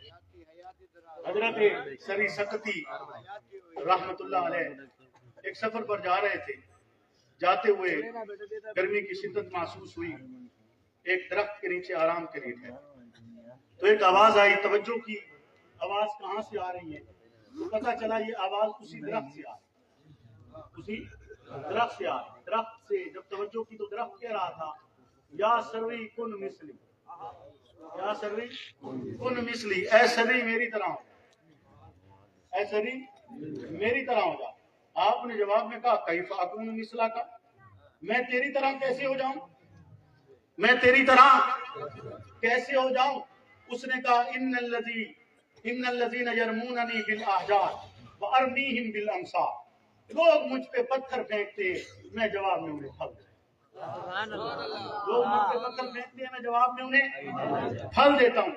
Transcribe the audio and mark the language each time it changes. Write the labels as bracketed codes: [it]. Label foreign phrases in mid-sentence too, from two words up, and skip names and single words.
[ur] حضرت سری سکتی رحمت اللہ علیہ ایک سفر پر جا رہے تھے، جاتے ہوئے گرمی کی شدت محسوس ہوئی، ایک درخت کے نیچے آرام کے لیے تھے، تو ایک آواز آئی، توجہ کی آواز کہاں سے آ رہی ہے؟ تو پتہ چلا یہ آواز اسی درخت سے آ رہی، اسی درخت سے آ رہی۔ درخت سے جب توجہ کی تو درخت کہہ رہا تھا [ar] یا سروی کن مثلی، یا سروی کن مثلی، [ur] اے سروی میری طرح ہو، اے سروی میری طرح ہو جا۔ آپ نے جواب میں کہا [ar] کیف اکون مثلا کا، [ur] میں تیری طرح کیسے ہو جاؤں، میں تیری طرح کیسے ہو جاؤں؟ اس نے کہا [ar] ان الذین یرموننی بالاحجار وارمیہم بالامصار، [ur] لوگ مجھ پہ پتھر پھینکتے میں جواب میں انہیں پھل دیتا ہوں، لوگ مجھ پہ پتھر پھینکتے ہیں میں جواب میں انہیں پھل دیتا ہوں۔